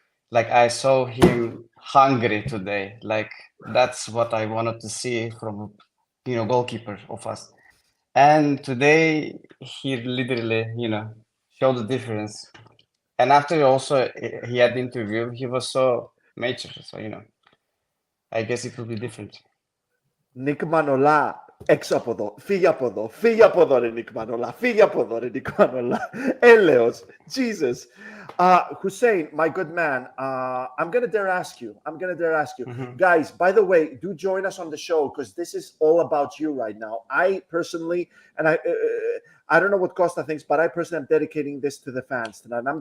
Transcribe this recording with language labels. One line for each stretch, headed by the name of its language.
English: Like I saw him hungry today. Like that's what I wanted to see from, you know, goalkeeper of us. And today he literally, you know, showed the difference. And after also he had the interview, he was so mature. So, you know, I guess it will be different.
Greek: Nick Manola, έξω από εδώ. Φύγε από εδώ. Φύγε από εδώ, ρε Nick Manola. Φύγε από εδώ, ρε Nick Manola. Έλεος. Jesus.
English: Hussein, my good man, I'm going to dare ask you. Mm-hmm. Guys, by the way, do join us on the show because this is all about you right now. I personally, and I don't know what Costa thinks, but I personally am dedicating this to the fans tonight.